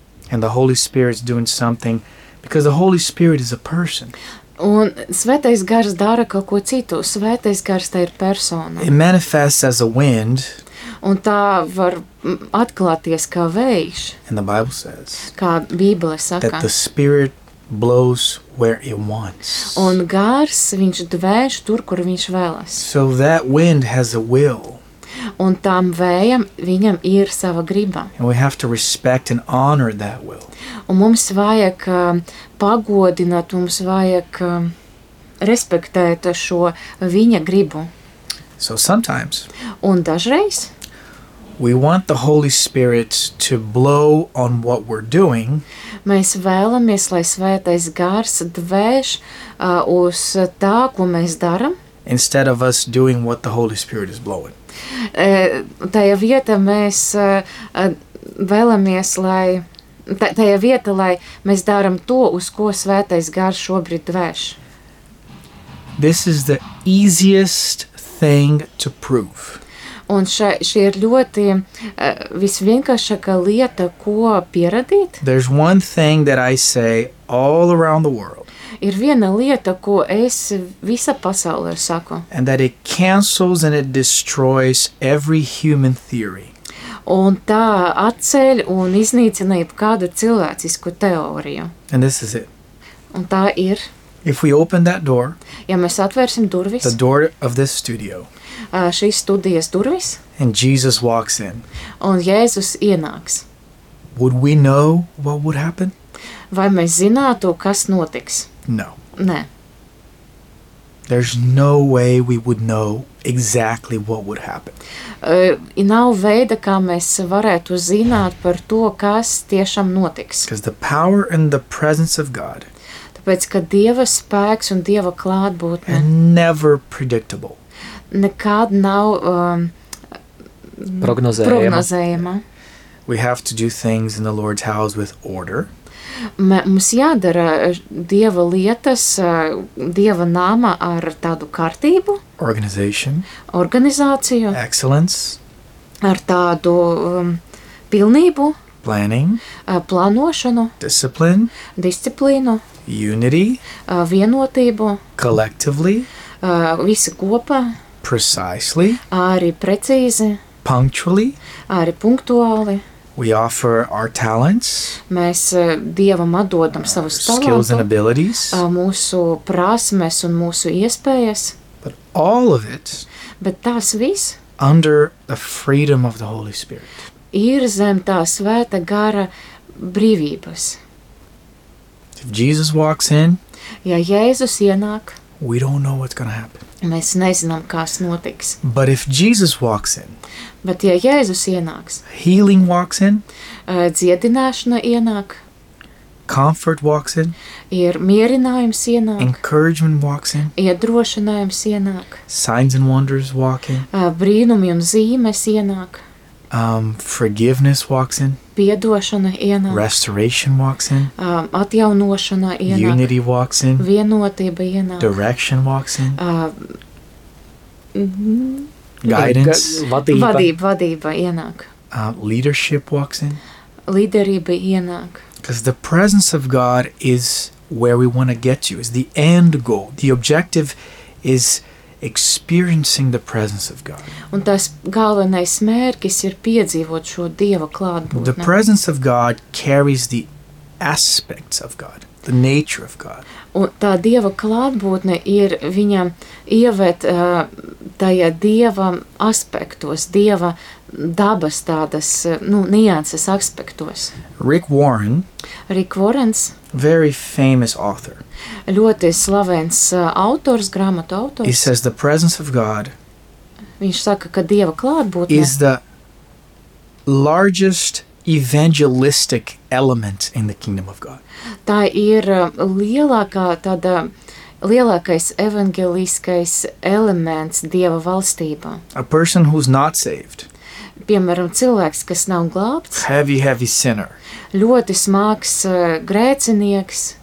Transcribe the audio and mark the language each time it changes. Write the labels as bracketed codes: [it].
[en] And the Holy Spirit is doing something because the Holy Spirit is a person. [lv] Un Svētais Gars dara kaut ko citu. Svētais Gars tā ir persona. [en] It manifests as a wind. [lv] Un tā var atklāties kā vējš. [en] And the Bible says. [lv] Kā Bībele saka. [en] That the Spirit blows where it wants. [lv] Un Gars, viņš dvēš tur, kur viņš vēlas. [en] So that wind has a will. [lv] Un tam vējam, viņam ir sava griba. [en] And we have to respect and honor that will. [lv] Un mums vajag pagodināt, mums vajag respektēt šo viņa gribu. [en] So sometimes. [lv] Un dažreiz. [en] We want the Holy Spirit to blow on what we're doing. [lv] Mēs vēlamies, lai Svētais Gars dvēš uz tā, ko mēs daram. [en] Instead of us doing what the Holy Spirit is blowing. [lv] Tajā vietā mēs vēlamies, lai tajā vietā, lai mēs daram to, uz ko Svētais Gars šobrīd dvēš. [en] This is the easiest thing to prove. [lv] Un šī ir ļoti visvienkāršākā lieta, ko pieradīt. [en] There's one thing that I say all around the world. [lv] Ir viena lieta, ko es visa pasaulē saku. [en] And that it cancels and it destroys every human theory. [lv] Un tā atceļ un iznīcina jebkādu cilvēcisku teoriju. [en] And this is it. [lv] Un tā ir. [en] If we open that door, [lv] ja mēs atvērsim durvis, [en] the door of this studio, [lv] šīs studijas durvis, [en] and Jesus walks in, [lv] un Jēzus ienāks, [en] would we know what would happen? [lv] Vai mēs zinātu, kas notiks? [en] No. [lv] Nē. [en] There's no way we would know exactly what would happen. [lv] Nav veida, kā mēs varētu zināt par to, kas tiešām notiks. [en] Because the power and the presence of God, [lv] tāpēc, ka Dieva spēks un Dieva klātbūtne, [en] and never predictable, [lv] nekād nav prognozējama. [en] We have to do things in the Lord's house with order. [lv] Mums jādara Dieva lietas, Dieva nāma ar tādu kārtību. [en] Organization. [lv] Organizāciju. [en] Excellence. [lv] Ar tādu pilnību. [en] Planning. [lv] Plānošanu. [en] Discipline. [lv] Disciplīnu. [en] Unity. [lv] Vienotību. [en] Collectively. [lv] Visi kopā. [en] Precisely. [lv] Arī precīzi. [en] Punctually. [lv] Arī punktuāli. [en] We offer our talents. [lv] Mēs Dievam atdodam savus talentus. [en] Skills and abilities. [lv] Mūsu prasmes un mūsu iespējas. [en] But all of it. [lv] Bet tās viss. [en] Under the freedom of the Holy Spirit. [lv] Ir zem tā Svēta Gara brīvības. [en] If Jesus walks in. [lv] Ja Jēzus ienāk. [en] We don't know what's going to happen. [lv] Mēs nezinām, kas notiks. [en] But if Jesus walks in. [lv] Bet ja Jēzus ienāks. [en] Healing walks in. [lv] Dziedināšana ienāk. [en] Comfort walks in. [lv] Ir mierinājums ienāk. [en] Encouragement walks in. [lv] Iedrošinājums ienāk. [en] Signs and wonders walk in. [lv] Brīnumi un zīmes ienāk. [en] Forgiveness walks in. [lv] Piedošana ienāk. [en] Restoration walks in. [lv] Atjaunošana ienāk. [en] Unity walks in. [lv] Vienotība ienāk. [en] Direction walks in. Guidance. [lv] Vadība ienāk. [en] Leadership walks in. [lv] Līderība ienāk. [en] Because the presence of God is where we want to get to. It's the end goal. The objective is experiencing the presence of God. [lv] Un tas galvenais mērķis ir piedzīvot šo Dieva klātbūtni. [en] The presence of God carries the aspects of God, the nature of God. [lv] Un tā Dieva klātbūtne ir viņa ievēt tajā Dieva aspektos, Dieva dabas tādas, nu, nianses aspektos. [en] Rick Warren's very famous author. [lv] Ļoti slavens autors, grāmatu autors. [en] He says the presence of God. [lv] Viņš saka, ka Dieva klātbūtne [en] is the largest evangelistic element in the kingdom of God. [lv] Tā ir lielākā tāda lielākais evangelistiskais elements Dieva valstībā. [en] A person who's not saved. [lv] Piemēram, cilvēks, kas nav glābts. [en] Heavy sinner. [lv] Ļoti smags grēcinieks.